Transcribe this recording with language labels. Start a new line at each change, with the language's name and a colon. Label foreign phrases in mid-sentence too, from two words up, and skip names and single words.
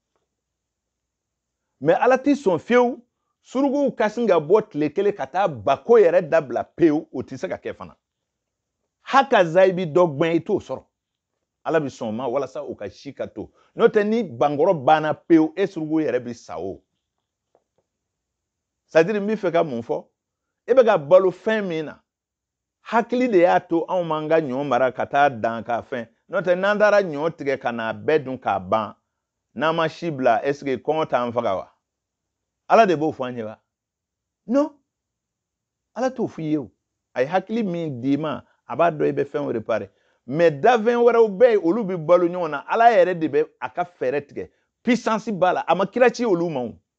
Bambara: mais ala ti sɔn fiyewu suruguw ka sin ka bɔ tile kelen ka taa bako yɛrɛ dabila pewu o tɛ se ka kɛ fana haka zayi bi dɔ gbɛn i t'o sɔrɔ ala bi sɔn ma walasa o ka si ka to n'o tɛ ni bankɔrɔ banna pewu e surugu yɛrɛ bi sa o c'est-à-dire n bɛ fɛ ka mun fɔ e bɛ ka balo fɛn min na hakili de y'a to anw m'an ka ɲɔ mara ka taa dan k'a fɛn n'o tɛ n'an taara ɲɔ tigɛ ka n'a bɛɛ dun k'a ban n'an ma si bila
French: est ce que
Bambara: kɔngɔ t'an faga wa ala de b'o fɔ an ye wa non ala t'o f'i ye o a ye hakili min d'i ma a b'a dɔn i bɛ fɛn réparer mais dafɛn wɛrɛw bɛ yen olu bɛ balo ɲɔgɔn na ala yɛrɛ de bɛ a ka fɛɛrɛ tigɛ puissance b'a la a ma kira ci olu ma o